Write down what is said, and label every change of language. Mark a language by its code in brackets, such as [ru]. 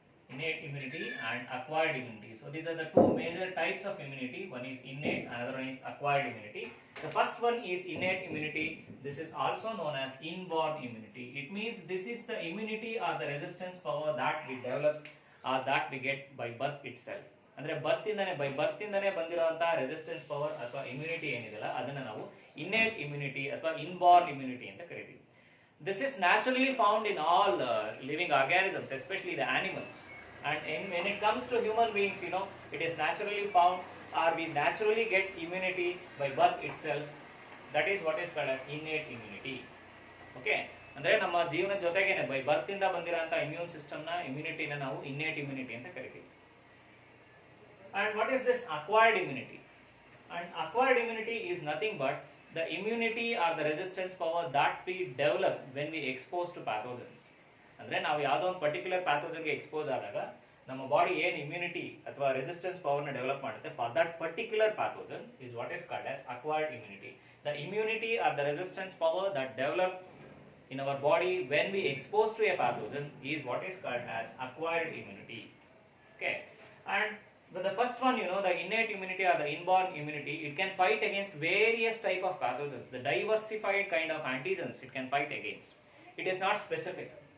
[en] Innate immunity and acquired immunity. So these are the two major types of immunity. One is innate, another one is acquired immunity. The first one is innate immunity. This is also known as inborn immunity. It means this is the immunity or the resistance power that we develops or that we get by birth itself. [kn] ಅಂದ್ರೆ by ಬರ್ತಿಂದಾನೆ ಬಂದಿರುವಂತಹ resistance power ಅಥವಾ immunity ಏನಿದೆಲ್ಲ ಅದನ್ನ ನಾವು innate immunity ಅಥವಾ inborn immunity ಅಂತ ಕರಿತೀವಿ. [en] This is naturally found in all living organisms, especially the animals. And when it comes to human beings, it is naturally found, or we naturally get immunity by birth itself. That is what is called as innate immunity. [kn] Okay, ಅಂದ್ರೆ ನಮ್ಮ ಜೀವನದ ಜೊತೆಗೇನೆ by birth ಇಂದ ಬಂದಿರೋಂಥ immune system ನ ಇಮ್ಯುನಿಟಿನ ನಾವು innate immunity ಅಂತ ಕರಿತೀವಿ. [en] And what is this acquired immunity? And acquired immunity is nothing but the immunity or the resistance power that we develop when we expose to pathogens. [kn] ಅಂದ್ರೆ ನಾವು ಯಾವುದೋ ಒಂದು particular ಪ್ಯಾಥೋಜನ್ಗೆ expose ಆದಾಗ ನಮ್ಮ ಬಾಡಿ ಏನು immunity ಅಥವಾ ರೆಸಿಸ್ಟೆನ್ಸ್ ಪವರ್ನ ಡೆವಲಪ್ ಮಾಡುತ್ತೆ [en] For that particular pathogen is what is called as acquired immunity. The immunity are the resistance power that develop in our body when we expose to a pathogen is what is called as acquired immunity. Okay, and the first one, the innate immunity or the inborn immunity, it can fight against various type of pathogens, the diversified kind of antigens it can fight against. It is not specific.